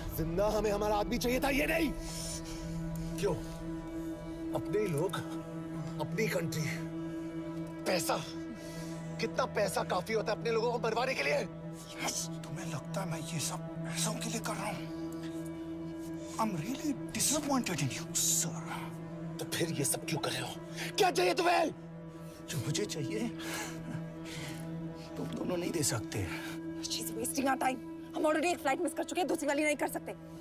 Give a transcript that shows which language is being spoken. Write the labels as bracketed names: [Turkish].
[Hindi] जिंदा हमें हमारा आदमी चाहिए था, ये नहीं। क्यों? अपने ही लोग, अपनी कंट्री, पैसा, कितना पैसा काफी होता है अपने लोगों को मरवाने के लिए? यस, तुम्हें लगता है मैं ये सब पैसों के लिए कर रहा हूँ? [English] I'm really disappointed in you, sir. [Hindi] तो फिर ये सब क्यों कर रहे हो? क्या चाहिए तुम्हें? जो मुझे चाहिए तुम दोनों नहीं दे सकते। [English] She's wasting our time. [Hindi] हम ऑलरेडी एक फ्लाइट मिस कर चुके हैं, दूसरी वाली नहीं कर सकते।